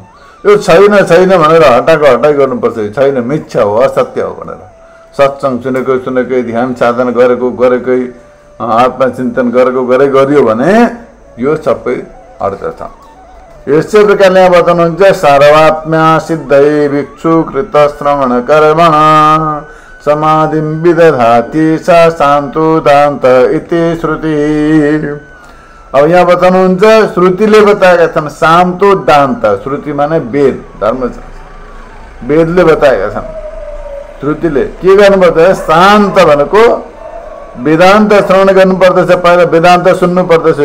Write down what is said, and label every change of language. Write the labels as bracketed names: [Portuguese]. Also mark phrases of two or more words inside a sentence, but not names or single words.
[Nepali] यो छैन छैन भनेर हटाइ गर्नुपर्छ। छैन, मिथ्या हो, असत्य हो भनेर। सत्सङ्ग सुनेकै, ध्यान साधना गरेकै, आत्मचिन्तन गरियो भने यो सबै अर्थ छ। यस्तै प्रकारले यहाँ बताउनुहुन्छ [Sanskrit] सर्वात्म्या सिद्धै भिक्षु कृत श्रवण कर्मण समाधिं विदधाति स शान्तो दान्त इति श्रुति। [Nepali] अब यहाँ बताउनुहुन्छ श्रुतिले बताएका छन् [Sanskrit] शान्तो दान्त। [Nepali] श्रुति माने वेद धर्मशास्त्र, वेदले बताएका छन्। श्रुतिले के गर्नुपर्छ? शान्त भनेको वेदान्त श्रवण गर्नुपर्दछ, पहिला वेदान्त सुन्नु पर्दछ।